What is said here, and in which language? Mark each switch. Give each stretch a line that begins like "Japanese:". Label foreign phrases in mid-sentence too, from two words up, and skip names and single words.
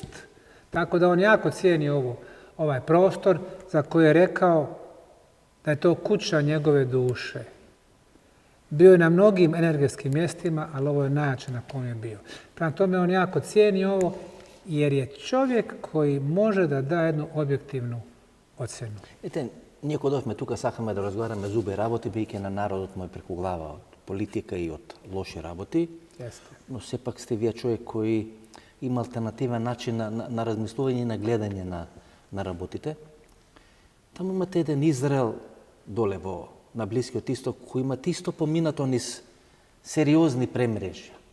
Bosnian: Tako da on jako cijeni ovaj prostor za koji je rekao da je to kuća njegove duše. Bio je na mnogim energetskim mjestima, ali ovo je najjače na kom je bio. Prema tome on jako cijeni ovo jer je čovjek koji može da da jednu objektivnu ocjenu.
Macedonian: Ние кодовме тука, сакаме да разговараме за убави работи, бидејќи на народот му е преку глава од политика и од лоши работи. Но сепак сте вие човек кој има алтернативен начин на размислување и на гледање на работите. Таму имате еден Израел доле на Блискиот Исток, кој има исто поминато низ сериозни премрежја.